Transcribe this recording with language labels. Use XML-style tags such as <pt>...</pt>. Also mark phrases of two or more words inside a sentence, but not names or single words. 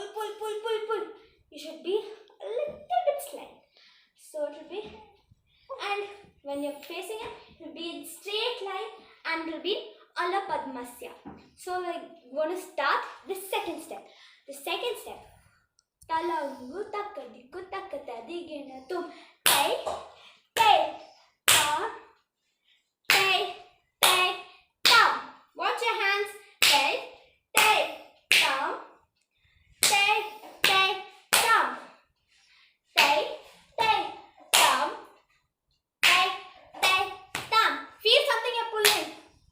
<en>You should be a little bit slight. So it will be, and when you're facing it, it will be in straight line and it will be Ala Padmasya. So we're going to start the second step. The second step. Talangu takadiku takatadigenatum. Tai, tai, tam, tai, tai, tam. Watch your hands. Tai, tai, tam, tai, tai, tam, tai, tai, tam, tai, tai, tam. Feel something you're pulling.</en>